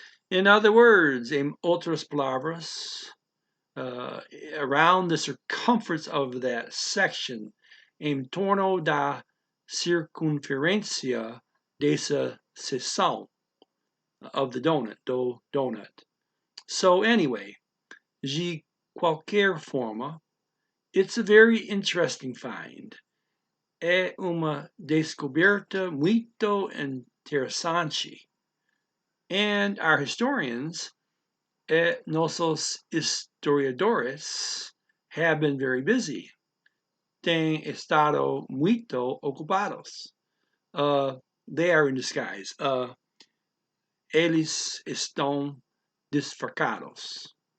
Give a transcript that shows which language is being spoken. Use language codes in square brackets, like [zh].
[en] In other words, [pt] em outras palavras, [en] around the circumference of that section, [pt] em torno da circunferência dessa seção [en] of the donut, [pt] do donut. [en] So anyway, [pt] de qualquer forma, [en] it's a very interesting find. [pt] É uma descoberta muito interessante. [en] And our historians, [pt] nossos historiadores, [en] have been very busy. [pt] Têm estado muito ocupados. [en] They are in disguise. [pt] Eles estão disfarçados.